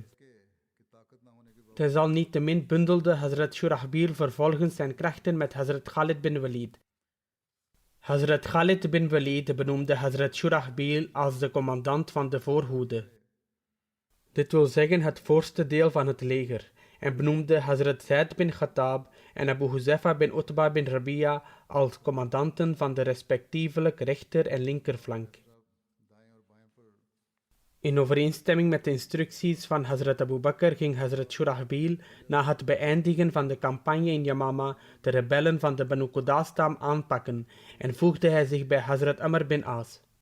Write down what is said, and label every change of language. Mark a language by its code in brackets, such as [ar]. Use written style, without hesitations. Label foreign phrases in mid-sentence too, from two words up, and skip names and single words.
[nl] Desalniettemin bundelde Hazrat Shurahbil vervolgens zijn krachten met Hazrat Khalid bin Walid. Hazrat Khalid bin Walid benoemde Hazrat Shurahbil als de commandant van de voorhoede. Dit wil zeggen het voorste deel van het leger, en benoemde Hazrat Zaid bin Khattab en Abu Huzaifa bin Utba bin Rabia als commandanten van de respectievelijk rechter- en linkerflank. In overeenstemming met de instructies van Hazrat Abu Bakr ging Hazrat Shurahbil na het beëindigen van de campagne in Yamama de rebellen van de Banu Quda-stam aanpakken en voegde hij zich bij Hazrat Amr bin As.